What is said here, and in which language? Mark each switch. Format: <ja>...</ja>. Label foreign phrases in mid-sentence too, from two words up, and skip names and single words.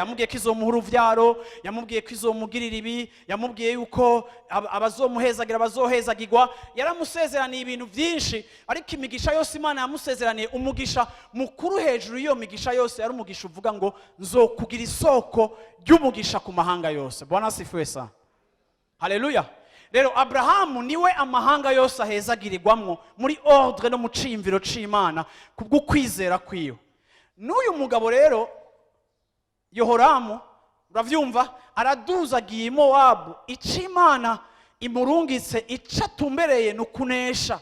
<rn>Yamubwiye ko izomuha uruvyaro, yamubwiye ko izomugirira ibi, yamubwiye yuko abazomuhezagira bazohezagirwa. Yaramusezeraniye ibintu byinshi, ariko imigisha yose Imana yamusezeraniye, umugisha mukuru hejuru iyo migisha yose yari umugisha uvuga ngo nzokugira isoko ry'umugisha ku mahanga yose.</rn> <sw>Bwana asifiwe sana, haleluya.</sw> <rn>Rero Abrahamu niwe amahanga yose ahezagirirwamwo muri ordre no mu cimviro c'Imana kubwo kwizera kwiyo. N'uyu mugabo rero Yehoramu, uravyumva, araduzagiye Imowabu, ic'Imana imurungitse icatumbereye nukunesha.</rn>